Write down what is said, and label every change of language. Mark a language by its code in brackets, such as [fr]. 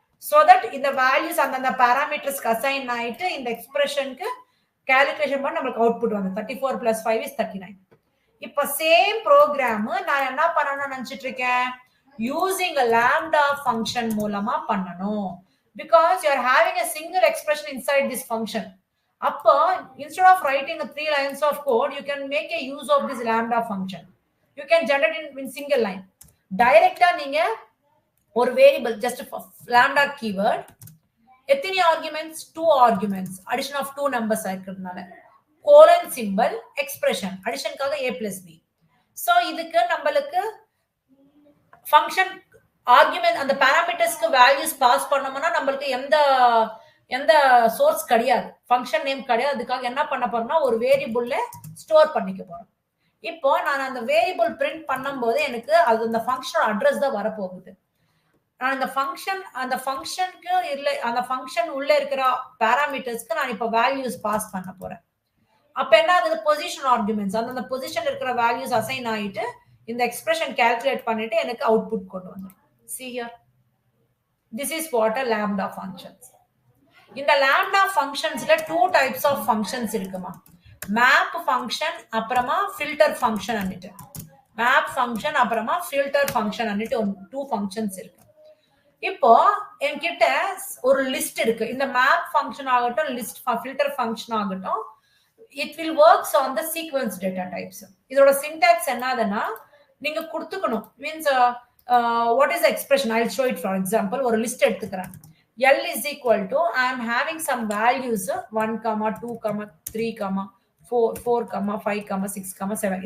[ta] So that இந்த values அந்த பாராமீட்டர்ஸ்க்கு assign ஆயிட்டு இந்த எக்ஸ்பிரஷனுக்கு கால்குலேஷன் பண்ணி நமக்கு அவுட்புட் வந்து 34 + 5 = 39. இப்ப சேம் ப்ரோக்ராம் நான் என்ன பண்ணணும்னு நினைச்சிட்டு இருக்கேன்? [en] using a lambda function [ta] மூலமா பண்ணணும். [en] because you are having a single expression inside this function. அப்போ instead of writing 3 lines of code, you can make a use of this lambda function. You can generate in single line. [ta] டைரக்டா நீங்க ஒரு variable just lambda keyword, எத்தனை arguments? 2 arguments, addition of 2 numbers இருக்கிறதுனால colon symbol, expression அடிஷனுக்காக a + b. So இதுக்கு நம்மளுக்கு function argument அந்த பாராமீட்டர்ஸ்க்கு values pass பண்ணோம்னா நம்மளுக்கு எந்த சோர்ஸ் கிடையாது, ஃபங்க்ஷன் நேம் கிடையாது. அதுக்காக என்ன பண்ண போறோம்னா ஒரு வேரியபிள்ல ஸ்டோர் பண்ணிக்க போறோம். இப்போ நான் அந்த வேரியபிள் பிரிண்ட் பண்ணும்போது எனக்கு அது அந்த ஃபங்க்ஷனோட அட்ரஸ் தான் வரப்போகுது. நான் அந்த ஃபங்க்ஷனுக்கு இல்லை, அந்த ஃபங்க்ஷன் உள்ள இருக்கிற பாராமீட்டர்ஸ்க்கு நான் இப்போ வேல்யூஸ் பாஸ் பண்ண போறேன். அப்ப என்ன ஆகுது? பொசிஷன் ஆர்குமெண்ட்ஸ் அந்த பொசிஷன் இருக்கிற வேல்யூஸ் அசைன் ஆயிட்டு இந்த எக்ஸ்பிரஷன் கால்குலேட் பண்ணிட்டு எனக்கு அவுட்புட் கொண்டு வந்துடும். [en] see here, this is what a lambda functions. [ta] இந்த lambda functionsல 2 types of functions இருக்குமா? [en] map function அப்புறமா filter function அன்னிட்டு. map function அப்புறமா filter function அன்னிட்டு 2 functions இருக்கு. [ta] இப்போ என்கிட்ட ஒரு லிஸ்ட் இருக்கு. [en] இந்த map function ஆகட்டும், list filter function ஆகட்டும், it will works on the sequence data types. [ta] இதோட syntax என்னதுன்னா நீங்க கொடுத்துக்கணும். [en] Means what is the expression? I'll show it for example. [ta] ஒரு லிஸ்ட் எடுத்துக்கிறேன். [en] L is equal to I am having some values 1, 2, 3, 4, 5, 6, 7.